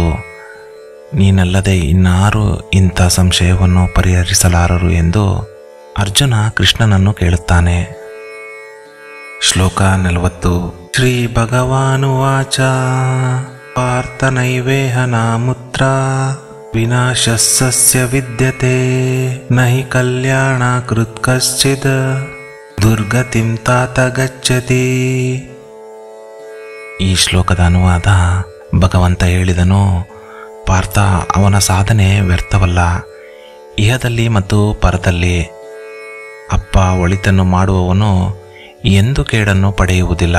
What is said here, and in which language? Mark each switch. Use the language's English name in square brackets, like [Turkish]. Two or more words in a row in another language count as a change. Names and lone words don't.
[Kannada] ನೀನಲ್ಲದೆ ಇನ್ನಾರು ಇಂಥ ಸಂಶಯವನ್ನು ಪರಿಹರಿಸಲಾರರು ಎಂದು ಅರ್ಜುನ ಕೃಷ್ಣನನ್ನು ಕೇಳುತ್ತಾನೆ. [Sanskrit] ಶ್ಲೋಕ 40. ಶ್ರೀ ಭಗವಾನುವಾಚ ಪಾರ್ಥನೈವೇಹ ನಾಮುತ್ರ ವಿನಾಶಸ್ಯ ವಿದ್ಯತೆ ನಹಿ ಕಲ್ಯಾಣ ಕೃತ್ ಕಶ್ಚಿದ್ ದುರ್ಗತಿಂ ತಾತ ಗಚ್ಚತಿ. [Kannada] ಈ ಶ್ಲೋಕದ ಅನುವಾದ: ಭಗವಂತ ಹೇಳಿದನು, ಪಾರ್ಥ, ಅವನ ಸಾಧನೆ ವ್ಯರ್ಥವಲ್ಲ, ಇಹದಲ್ಲಿ ಮತ್ತು ಪರದಲ್ಲಿ. ಅಪ್ಪ ಒಳಿತನ್ನು ಮಾಡುವವನು ಎಂದು ಕೇಡನ್ನು ಪಡೆಯುವುದಿಲ್ಲ.